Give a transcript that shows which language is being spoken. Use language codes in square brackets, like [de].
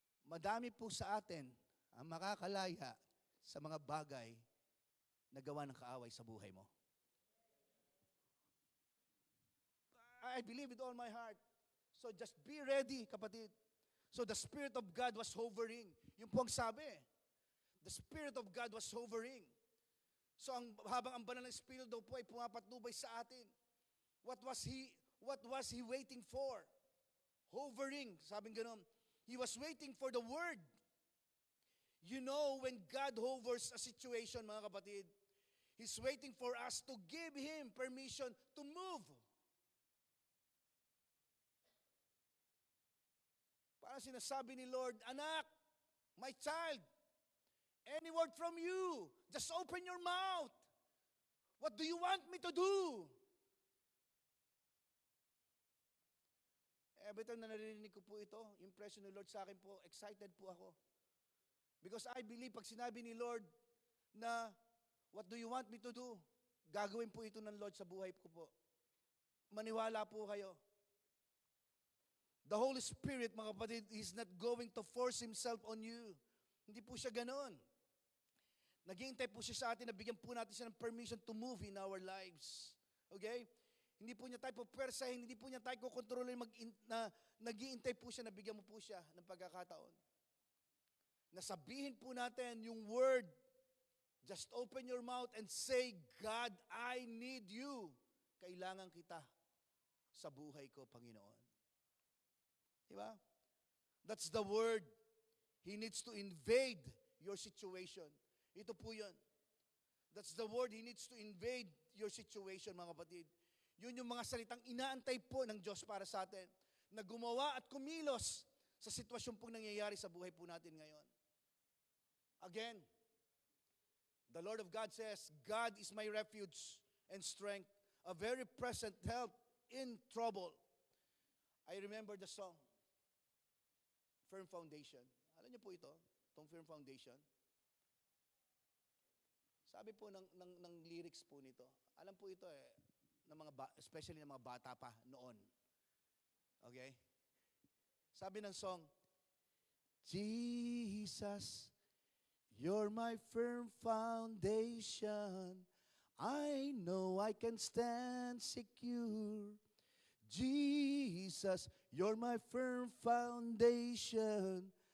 [tl] Madami po sa atin ang makakalaya sa mga bagay na gawa ng kaaway sa buhay mo. [en] I believe with all my heart. So just be ready, kapatid. So the Spirit of God was hovering. [tl] Yung po ang sabi. [en] The Spirit of God was hovering. [tl] So habang ang banal na Espiritu daw po ay pumapatnubay sa atin. [en] What was he waiting for? Hovering, [tl] sabing gano'n. [en] He was waiting for the word. You know, when God hovers a situation, [tl] mga kapatid, [en] He's waiting for us to give Him permission to move. [tl] Parang sinasabi ni Lord, anak, [en] my child, any word from you, just open your mouth. What do you want me to do? [tl] Every time na narinig ko po ito, impression ni Lord sa akin po, excited po ako. [en] Because I believe, [tl] pag sinabi ni Lord na, [en] what do you want me to do? [tl] Gagawin po ito ng Lord sa buhay ko po. Maniwala po kayo. [en] The Holy Spirit, [tl] mga kapatid, [en] is not going to force Himself on you. [tl] Hindi po siya ganon. Naghihintay po siya sa atin na bigyan po natin siya ng [en] permission to move in our lives. [tl] Okay? Hindi po niya tayo pupersahin, hindi po niya tayo kukontrolin, nag-iintay po siya, nabigyan mo po siya ng pagkakataon. Nasabihin po natin yung word, [en] just open your mouth and say, God, I need you. [tl] Kailangan kita sa buhay ko, Panginoon. Diba? [en] That's the word. He needs to invade your situation. [tl] Ito po yun. [en] That's the word. He needs to invade your situation, [tl] mga kapatid. Yun yung mga salitang inaantay po ng Diyos para sa atin, na gumawa at kumilos sa sitwasyon pong nangyayari sa buhay po natin ngayon. [en] Again, the Lord of God says, God is my refuge and strength, a very present help in trouble. I remember the song, Firm Foundation. [tl] Alam niyo po ito, itong Firm Foundation. Sabi po ng lyrics po nito, alam po ito ng especially ng mga bata pa noon. [en] Okay? Sabi ng song, Jesus, you're my firm foundation. I know I can stand secure. Jesus, you're my firm foundation.